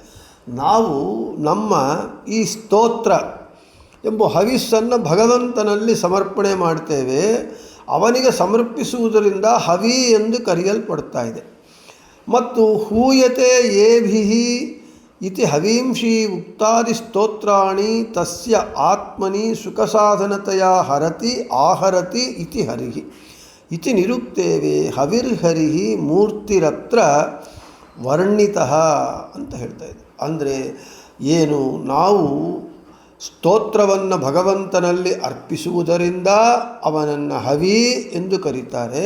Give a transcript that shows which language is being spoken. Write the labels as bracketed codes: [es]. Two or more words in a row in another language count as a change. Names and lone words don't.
[kn] ನಾವು ನಮ್ಮ ಈ ಸ್ತೋತ್ರ ಎಂಬ ಹವಿಸ್ಸನ್ನು ಭಗವಂತನಲ್ಲಿ ಸಮರ್ಪಣೆ ಮಾಡ್ತೇವೆ, ಅವನಿಗೆ ಸಮರ್ಪಿಸುವುದರಿಂದ ಹವಿ ಎಂದು ಕರೆಯಲ್ಪಡ್ತಾ ಇದೆ. [sa] ಮತ್ತು ಹೂಯತೆ ಯೇಭಿಹಿ ಇತಿ ಹವೀಂಷಿ ಉಕ್ತಾದಿ ಸ್ತೋತ್ರಾಣಿ ತಸ್ಯ ಆತ್ಮನಿ ಸುಖಸಾಧನತೆಯ ಹರತಿ ಆಹರತಿ ಇತಿ ಹರಿಹಿ ಇತಿ ನಿರುಕ್ತೇವೆ ಹವಿರ್ಹರಿಹಿ ಮೂರ್ತಿರತ್ರ ವರ್ಣಿತಃ [kn] ಅಂತ ಹೇಳ್ತಾ ಇದೆ. ಅಂದರೆ ಏನು, ನಾವು ಸ್ತೋತ್ರವನ್ನು ಭಗವಂತನಲ್ಲಿ ಅರ್ಪಿಸುವುದರಿಂದ ಅವನನ್ನು ಹವಿ ಎಂದು ಕರೀತಾರೆ.